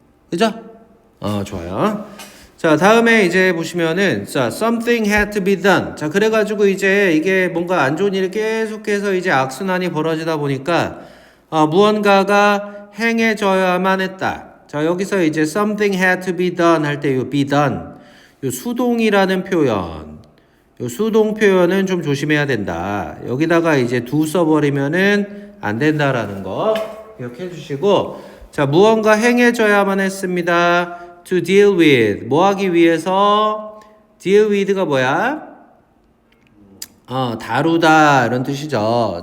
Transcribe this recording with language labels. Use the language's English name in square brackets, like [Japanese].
[Korean] 그죠? 좋아요. 자, 다음에 이제 보시면은, 자, [English] something had to be done. [Korean] 자, 그래가지고 이제 이게 뭔가 안 좋은 일이 계속해서 이제 악순환이 벌어지다 보니까, 무언가가 행해져야만 했다. 자, 여기서 이제 [English] something had to be done [Korean] 할 때 요 be done. 요 수동이라는 표현. 요 수동 표현은 좀 조심해야 된다. 여기다가 이제 do 써버리면은 안 된다라는 거 기억해 주시고, 자, 무언가 행해져야만 했습니다. [English] to deal with. [Korean] 뭐 하기 위해서? [English] deal with [Korean] 가 뭐야? 다루다 이런 뜻이죠.